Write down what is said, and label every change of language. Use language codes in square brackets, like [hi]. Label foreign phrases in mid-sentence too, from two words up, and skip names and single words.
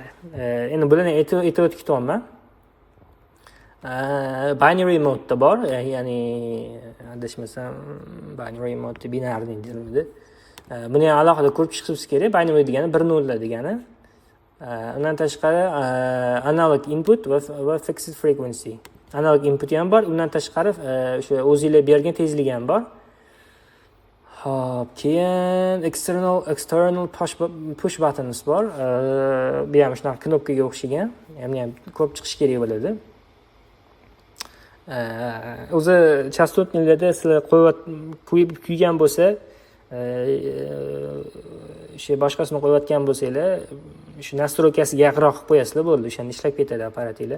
[uz] Endi bularni aytib o'tib ketaman. [en] Binary mode [uz] bor, ya'ni adashmasam [en] binary mode [uz] binarniy deyiladi. Buni ham alohida ko'rib chiqishimiz kerak. Binary degani 1 0 degani. Undan tashqari [en] analog input [uz] va [en] fixed frequency. Analog input [uz] ham bor, undan tashqari o'sha o'zingizlar bergan tezlik ham bor. Hop, keyin [en] external push buttons [uz] bor. Bu ham shunaqa knopkaga o'xshagan. Ham ko'rib chiqish kerak bo'ladi. O'zi chastotniklarda sizlar kuygan bo'lsa, o'sha boshqasini qo'yayotgan bo'lsanglar, shu nastroykasiga yaqinroq qilib qo'yasizlar, bo'ldi, o'shanda ishlab ketadi apparatinglar.